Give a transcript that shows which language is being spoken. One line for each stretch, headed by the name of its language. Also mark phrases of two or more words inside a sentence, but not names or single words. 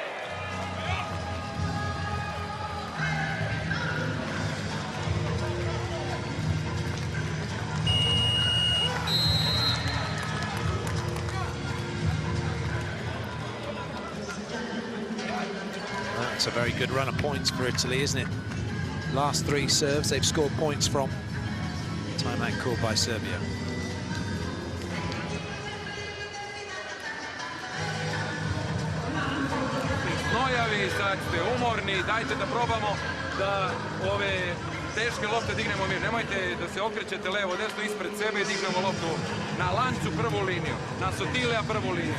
English: That's a very good run of points for Italy, isn't it? Last 3 serves they've scored points from. Timeout called by Serbia.
Serbian: Sad ste umorni, dajte da probamo da ove teške lopte dignemo mi. Nemojte da se okrećete levo, desno ispred sebe i dignemo loptu na Lancu prvu liniju, na Sottilea prvu liniju.